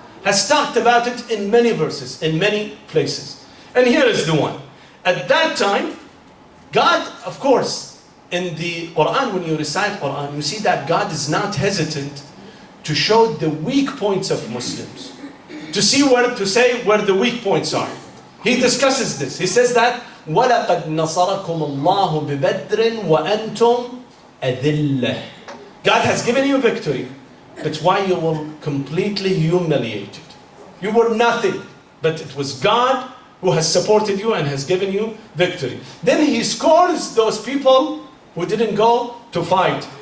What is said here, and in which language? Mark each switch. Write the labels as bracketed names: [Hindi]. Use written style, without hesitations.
[English] Has talked about it in many verses, in many places. And here is the one. At that time, God, of course, in the Quran, when you recite Quran, you see that God is not hesitant to show the weak points of Muslims. To say where the weak points are. He discusses this. He says that [Arabic] وَلَقَدْ نَصَرَكُمُ اللَّهُ بِبَدْرٍ وَأَنْتُمْ أَذِلَّةٌ. [English] God has given you victory. That's why you were completely humiliated. You were nothing. But it was God who has supported you and has given you victory. Then he scores those people who didn't go to fight.